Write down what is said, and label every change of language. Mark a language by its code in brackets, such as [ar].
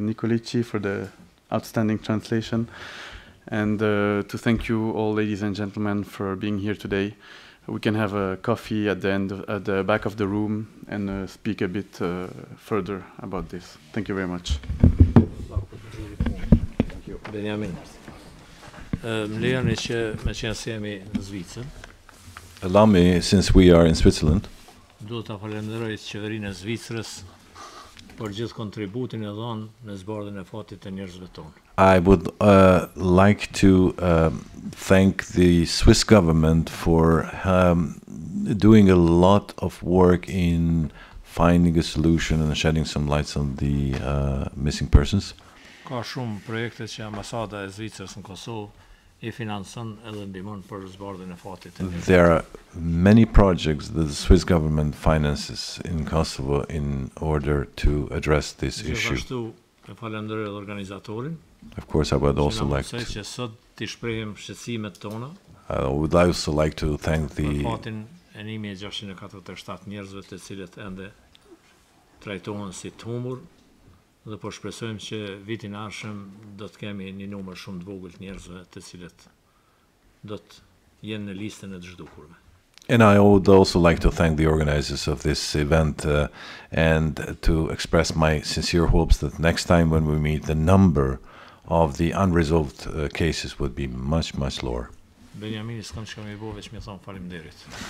[en] Nicolici for the outstanding translation, and to thank you all, ladies and gentlemen, for being here today. We can have a coffee at the back of the room and speak a bit further about this. Thank you very much. Benjamin. [sq] Më lejoni që me qenë se jemi në Zvicër, [en] Allow me, since we are in Switzerland, [sq] duhet ta falenderoj qeverinë e Zvicrës për gjithë kontributin e dhënë në zbardhjen e fatit të njerëzve tonë. [en] I would like to thank the Swiss government for doing a lot of work in finding a solution and shedding some lights on the missing persons. [sq] Ka shumë projekte që ambasada e Zvicrës në Kosovë I financon edhe ndihmon për zbardhjen e fatit të njerëzve. [en] There are many projects that the Swiss government finances in Kosovo in order to address this issue. [sq] Gjithashtu e falenderoj edhe organizatorin. [en] Of course, I would also like to, [sq] që sot t'i shprehim shqetësimet tona. [en] I would also like to thank the [sq] fatin e 1647 njerëzve të cilët ende trajtohen si të humbur, dhe po shpresojmë që vitin ardhshëm do të kemi një numër shumë të vogël të njerëzve të cilët do të jenë në listën e të zhdukurve. [en] And I would also like to thank the organizers of this event and to express my sincere hopes that next time when we meet, the number of the unresolved cases would be much, much lower. [sq] Benjamini, s'kam që kam I bo, veç mi thonë faleminderit.